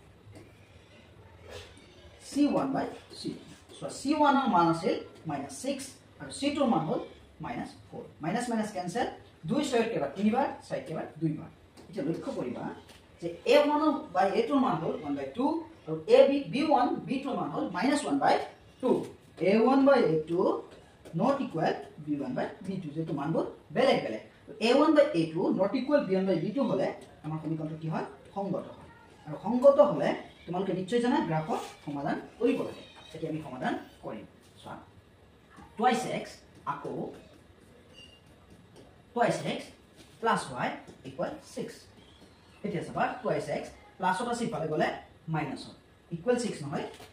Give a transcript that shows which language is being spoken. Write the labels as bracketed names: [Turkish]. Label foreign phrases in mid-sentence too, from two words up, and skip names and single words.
[English] c1 by c2 so c1 [Assamese] ৰ মান আছিল -6 আৰু c2 ৰ মান হল -4 [English] minus minus cancel [Assamese] 2 6 কেবাৰ তিনিবাৰ 6 কেবাৰ দুইবাৰ এতিয়া লক্ষ্য কৰিবা যে [English] a1 by a2 [Assamese] ৰ মান হল 1/2 আৰু b1 b2 ৰ মান হল -1/2 [English] a1 by a2 not equal b1 by b2 [Assamese] যেটো মানবোৰ বেলেগ বেলেগ [English] a1 by a2 not equal b1 by b2 [Assamese] হলে আমাৰ সমীকৰণটো কি হয় সংগত হয় আৰু সংগত হলে তোমালোকে নিশ্চয় জানা গ্ৰাফৰ সমাধান কৰিব লাগে এতিয়া আমি সমাধান কৰিম চোৱা [English] twice x [Assamese] আকৌ [English] twice x plus y equal 6 [Assamese] এতিয়া চাবা [English] twice x plus [Assamese] ত আছে ইফালে গলে [English] minus equal 6 [Assamese] নহয়